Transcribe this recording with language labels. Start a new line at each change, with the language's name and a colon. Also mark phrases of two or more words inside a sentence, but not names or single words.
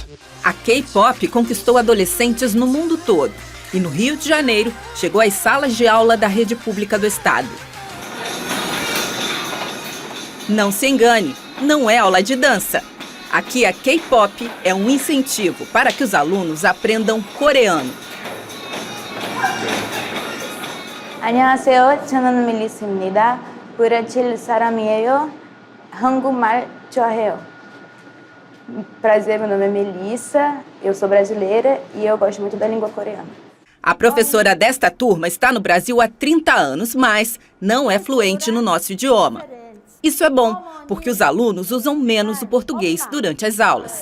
Portuguese: A K-pop conquistou adolescentes no mundo todo e no Rio de Janeiro chegou às salas de aula da rede pública do estado. Não se engane, não é aula de dança. Aqui a K-pop é um incentivo para que os alunos aprendam coreano.
Korean: 안녕하세요. 저는 밀리스입니다. 브라질 사람이에요. 한국말 좋아해요.
Portuguese: Prazer, meu nome é Melissa, eu sou brasileira e eu gosto muito da língua coreana. A professora desta turma está no Brasil há 30 anos, mas não é fluente no nosso idioma. Isso é bom, porque os alunos usam menos o português durante as aulas.